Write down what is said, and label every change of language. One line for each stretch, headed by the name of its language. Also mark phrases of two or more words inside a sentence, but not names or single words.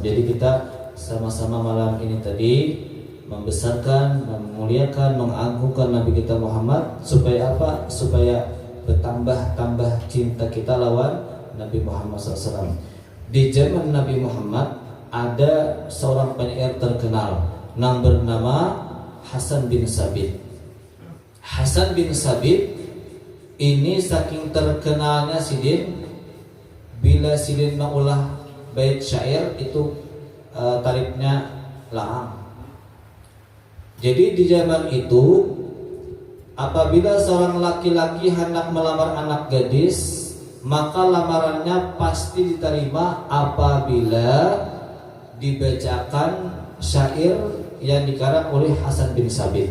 Indonesian: Jadi kita sama-sama malam ini tadi membesarkan, memuliakan, mengagungkan Nabi kita Muhammad. Supaya apa? Supaya bertambah-tambah cinta kita lawan Nabi Muhammad SAW. Di zaman Nabi Muhammad ada seorang penyair terkenal yang bernama Hasan bin Sabit.
Banjar: Hasan bin Sabit ini saking terkenalnya Sidin, bila Sidin mengulah bait syair itu tarifnya laang.
Indonesian: Jadi di zaman itu apabila seorang laki-laki hendak melamar anak gadis, maka lamarannya pasti diterima apabila dibacakan syair yang dikarang oleh Hasan bin Sabit.